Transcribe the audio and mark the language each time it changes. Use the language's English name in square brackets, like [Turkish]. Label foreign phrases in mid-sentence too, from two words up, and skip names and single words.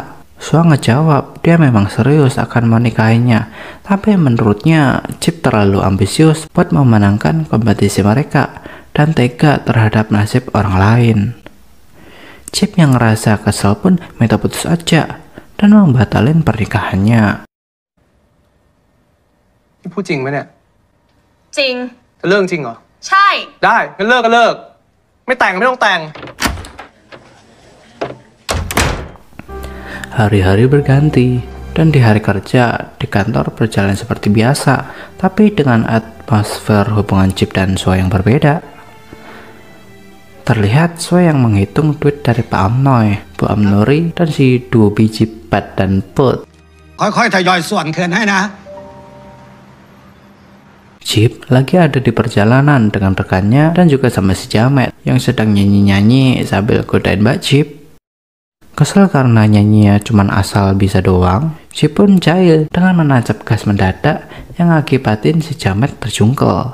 [Indonesian] Sua ngejawab dia memang serius akan menikahinya, tapi menurutnya Chip terlalu ambisius buat memenangkan kompetisi mereka dan tega terhadap nasib orang lain. Chip yang ngerasa kesel pun minta putus aja dan membatalin pernikahannya. [Thai] นี่พูดจริงไหมเนี่ย จริง จะเลิกจริงเหรอ ใช่ ได้งั้นเลิกก็เลิก ไม่แต่งก็ไม่ต้องแต่ง [Indonesian] Hari-hari berganti dan di hari kerja di kantor berjalan seperti biasa, tapi dengan atmosfer hubungan Chip dan Sua yang berbeda. Terlihat Sua yang menghitung duit dari Pak Amnoy, Bu Amnuri, dan si duo biji Pat dan Put. [Thai] ค่อยๆทยอยส่วนคืนให้นะ [Indonesian] Chip lagi ada di perjalanan dengan rekannya dan juga sama si Jamet yang sedang nyanyi-nyanyi sambil godain Mbak Chip. Kesel karena nyanyinya cuman asal bisa doang, Chip pun jahil dengan menancap gas mendadak yang akibatin si Jamet terjungkel.